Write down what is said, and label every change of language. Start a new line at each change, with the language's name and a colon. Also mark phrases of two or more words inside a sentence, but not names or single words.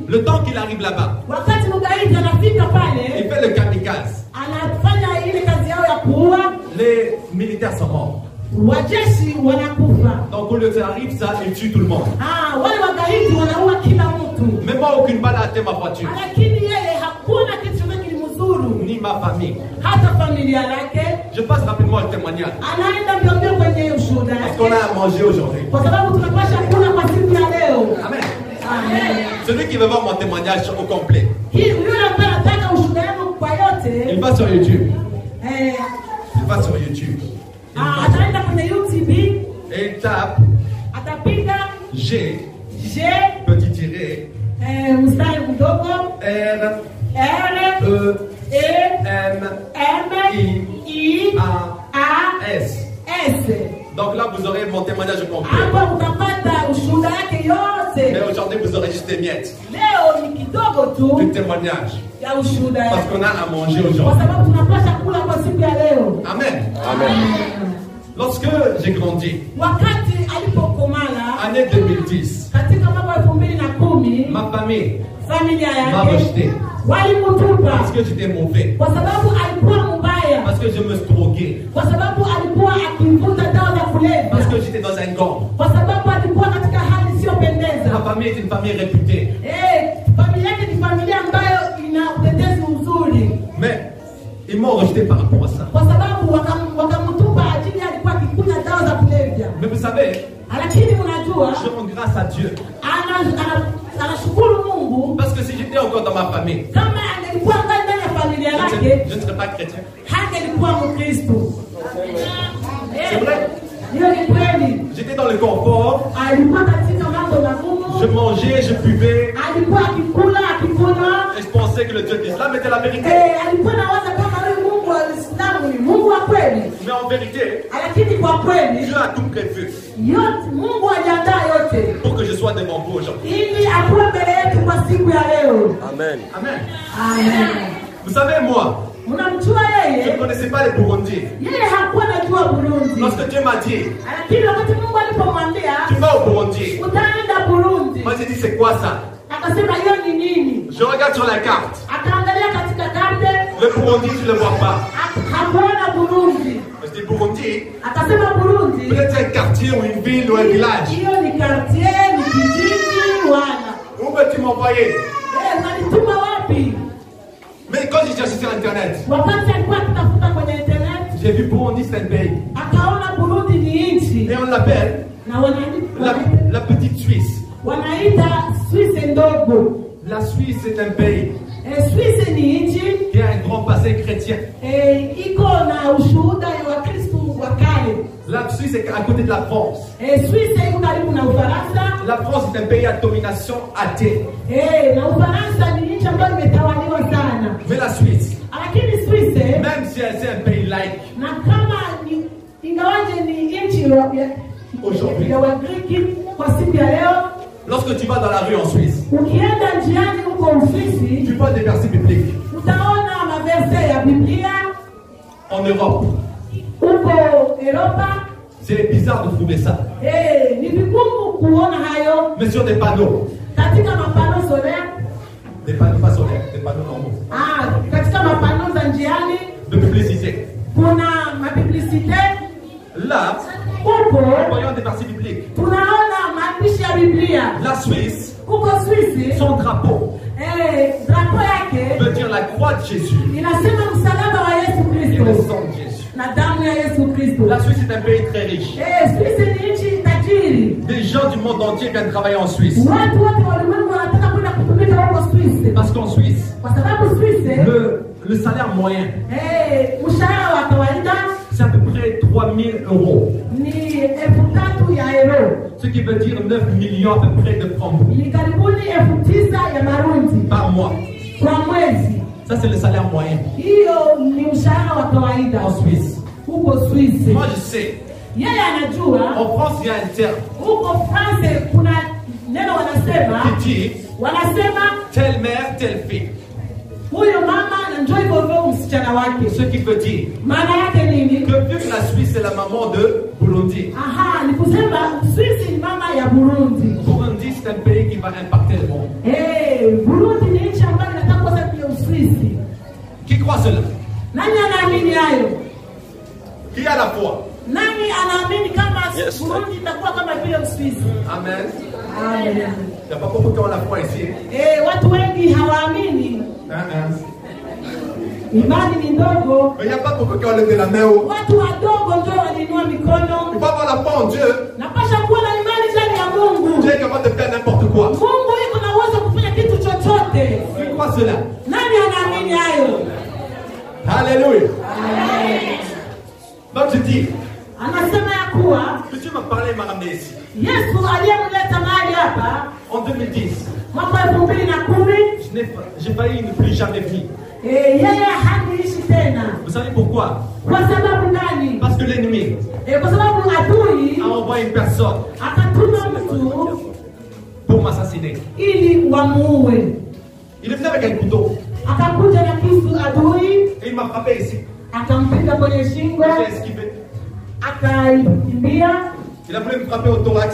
French: le temps qu'il arrive là-bas,
Swahili: wakati mgaidi anafika
French: il
Swahili: pale
French: fait le kamikaze.
Swahili: anafanya ile kazi yao ya kuua,
French: Les militaires sont morts.
Swahili: wajeshi wanakufa.
French: Donc au lieu que ça arrive, ça, il tue tout le monde.
Swahili: Wale wagaidi wanaua kila mtu,
French: Mais moi, aucune balle a atteint ma voiture.
Swahili: lakini yeye hakuna kitu chochote kilimzuru,
French: Ni ma famille.
Swahili: hata familia yake.
French: Je passe rapidement le témoignage.
Swahili: Anaenda mbio kwenye ushuhuda
French: Parce
Swahili: yake,
French: qu'on a à manger aujourd'hui.
Swahili: kwa sababu tunapasha kula kwa siku ya leo.
French: Amen.
Swahili: Amen.
French: Celui qui veut voir mon témoignage au complet,
Swahili: Yule ambaye anataka ushuhuda yangu kwa yote,
French: il va sur YouTube. eh, Il va sur YouTube.
Swahili: ataenda kwenye YouTube,
French: Et il tape
Swahili: atapiga
French: G,
Swahili: G,
French: petit tiré,
Swahili: mstari mdogo
French: R,
Swahili: R,
French: E,
Swahili: E,
French: M,
Swahili: M, I, A,
French: S.
Swahili: S.
French: Donc là, vous aurez mon témoignage complet.
Swahili: Hapa utapata ushuhuda yake
French: Mais
Swahili: yote.
French: aujourd'hui, vous aurez juste des miettes
Swahili: Leo ni kidogo
French: du
Swahili: tu
French: témoignage.
Swahili: ya ushuhuda
French: Parce
Swahili: yake,
French: qu'on a à manger
Swahili: kwa
French: aujourd'hui.
Swahili: sababu tunapasha kula kwa siku ya leo.
French: Amen. Lorsque j'ai grandi,
Swahili: Wakati alipokomala
French: année 2010,
Swahili: katika mwaka 2010,
French: ma famille famille
Swahili: familia
French: m'a
Swahili: yake
French: rejeté
Swahili: walimtupa
French: parce que j'étais mauvais,
Swahili: kwa sababu alikuwa mbaya,
French: parce que je me droguais,
Swahili: kwa sababu alikuwa akivuta dawa za kulevya,
French: parce que j'étais dans un gang.
Swahili: kwa sababu alikuwa katika hali isiyopendeza.
French: Ma famille est une famille réputée.
Swahili: Familia yake ni familia ambayo ina utetezi mzuri,
French: Mais ils m'ont rejeté par rapport à ça.
Swahili: kwa sababu wakamtupa ajili alikuwa akikunywa dawa za kulevya.
French: Mais vous savez,
Swahili: Lakini unajua
French: je rends grâce à Dieu.
Swahili: Anashukuru Mungu,
French: Parce que si j'étais encore dans ma famille,
Swahili: kama angelikuwa ndani ya familia yake
French: je ne serais pas chrétien.
Swahili: hangelikuwa Mkristo.
French: C'est vrai.
Swahili: Hiyo ni kweli.
French: J'étais dans le confort,
Swahili: Alikuwa katika mambo magumu,
French: je mangeais, je buvais,
Swahili: alikuwa akikula akikunywa,
French: et je pensais que le Dieu d'Islam était la vérité.
Swahili: alikuwa nawaza kama huyu Mungu wa Uislamu ni Mungu wa kweli.
French: Mais en vérité,
Swahili: Lakini kwa kweli
French: Dieu a tout prévu
Swahili: yote Mungu aliandaa yote
French: pour que je sois devant vous aujourd'hui.
Swahili: ili akuwe mbele yetu kwa siku ya leo.
French: Amen.
Swahili: Amen.
French: Amen. Vous savez, moi,
Swahili: Mnamjua
French: je ne
Swahili: yeye?
French: connaissais pas les Burundis.
Swahili: Yeye hakuwa anajua Burundi.
French: Lorsque Dieu m'a dit,
Swahili: Lakini wakati Mungu alipomwambia
French: tu vas au Burundi,
Swahili: utaenda Burundi,
French: moi j'ai dit, c'est quoi ça?
Swahili: akasema hiyo ni nini?
French: Je regarde sur la carte.
Swahili: Akaangalia katika karte,
French: Le Burundi, je ne le vois pas.
Swahili: hakuona Burundi.
French: Je dis Burundi,
Swahili: Akasema Burundi
French: peut-être un quartier ou une ville ou un village.
Swahili: hiyo ni quartier, ni kijiji wana.
French: Où veux-tu m'envoyer?
Swahili: Unanituma wapi?
French: Mais quand j'ai cherché sur internet,
Swahili: Wakati alikuwa akitafuta kwenye internet,
French: j'ai vu Burundi, c'est un pays.
Swahili: akaona Burundi ni nchi
French: Et on l'appelle
Swahili: na
French: la petite Suisse.
Swahili: wanaita Swisse ndogo.
French: La Suisse, c'est un pays
Swahili: Swisse ni nchi
French: qui a un grand passé chrétien.
Swahili: iko na ushuhuda wa Kristo wa kale.
French: La Suisse est à côté de la France.
Swahili: Swisse iko karibu na Ufaransa.
French: La France est un pays à domination athée.
Swahili: Na Ufaransa ni nchi ambayo imetawaliwa sana.
French: Mais la Suisse,
Swahili: Lakini Swisse
French: même si c'est un pays laïque,
Swahili: na kama ingawaje ni nchi
French: aujourd'hui,
Swahili: ya Wagiriki kwa siku ya leo,
French: lorsque tu vas dans la rue en Suisse,
Swahili: ukienda njiani huko Uswisi
French: tu vois des versets bibliques.
Swahili: utaona maverse ya Biblia.
French: En Europe,
Swahili: Huko Europa
French: c'est bizarre de trouver ça.
Swahili: ni vigumu kuona hayo
French: Mais sur des panneaux,
Swahili: katika mapano solaire.
French: des panneaux pas solaires, des panneaux normaux,
Swahili: Katika mapano za njiani
French: de publicité.
Swahili: kuna mapiblisite.
French: Là,
Swahili: Huko
French: nous voyons des versets bibliques.
Swahili: tunaona maandishi ya Biblia.
French: La Suisse,
Swahili: Huko Swisi
French: son drapeau
Swahili: drapo yake
French: veut dire la croix de Jésus
Swahili: inasema msalaba wa Yesu
French: et le
Swahili: Kristo
French: sang de Jésus.
Swahili: na damu ya Yesu Kristo.
French: La Suisse est un pays très riche.
Swahili: Swisi ni nchi tajiri.
French: Des gens du monde entier viennent travailler en Suisse.
Swahili: Watu wote wa ulimwengu wanataka kwenda kutumika huko Swisi,
French: Parce qu'en Suisse,
Swahili: kwa sababu Swisi
French: le salaire moyen,
Swahili: mshahara wa kawaida
French: c'est à peu près 3 000 euros.
Swahili: ni 3,000 ya euro,
French: Ce qui veut dire 9 millions à peu près de francs
Swahili: ni karibuni 9,000 ya marundi
French: par mois.
Swahili: kwa mwezi.
French: Ça, c'est le salaire moyen
Swahili: Hiyo ni mshahara wa kawaida
French: en Suisse.
Swahili: huko Swisi.
French: Moi, je sais.
Swahili: Yeye anajua
French: En France, il y a un terme
Swahili: huko France kuna neno wanasema
French: qui dit telle mère, telle fille.
Swahili: huyo mama na njoo hivyo hivyo msichana wake.
French: Ce qui veut dire
Swahili: Maana yake nini?
French: que vu que la Suisse est la maman de Burundi,
Swahili: Ni kusema Swisi ni mama ya Burundi.
French: Burundi, c'est un pays qui va impacter le monde.
Swahili: Burundi ni nchi ambayo inataka kuwa pia Uswisi.
French: Qui croit cela?
Swahili: Nani anaamini hayo?
French: Qui a la foi?
Swahili: Nani anaamini kama Burundi itakuwa kama vile Uswisi?
French: Amen.
Swahili: Amen.
French: Il n'y a pas beaucoup qui ont la foi ici.
Swahili: Watu wengi hawaamini. Imani ni ndogo.
French: Mais il n'y a pas beaucoup qui ont levé la main haut.
Swahili: Watu wadogo ndio walinua mikono.
French: Il faut avoir la foi en Dieu.
Swahili: Napasha kuwa na imani ndani ya Mungu.
French: Dieu est capable de faire n'importe quoi.
Swahili: Mungu yuko na uwezo kufanya kitu chochote.
French: Qui croit cela?
Swahili: Nani anaamini hayo?
French: Alléluia.
Swahili: Amen.
French: Donc je dis,
Swahili: Anasema ya kuwa
French: Dieu m'a parlé, m'a ramené ici.
Swahili: Yesu aliyemleta mahali hapa
French: En 2010,
Swahili: mwaka 2010,
French: j'ai failli ne plus jamais venir.
Swahili: yeye hangeishi tena.
French: Vous savez pourquoi?
Swahili: Kwa sababu gani?
French: Parce que l'ennemi
Swahili: Kwa sababu adui
French: a envoyé une personne
Swahili: akatuma mtu
French: pour m'assassiner.
Swahili: ili wamuue.
French: Il est venu avec un couteau
Swahili: Akakuja na kisu adui,
French: et il m'a frappé ici.
Swahili: akampiga kwenye shingo,
French: J'ai esquivé.
Swahili: akaikimbia.
French: Il a voulu me frapper au thorax.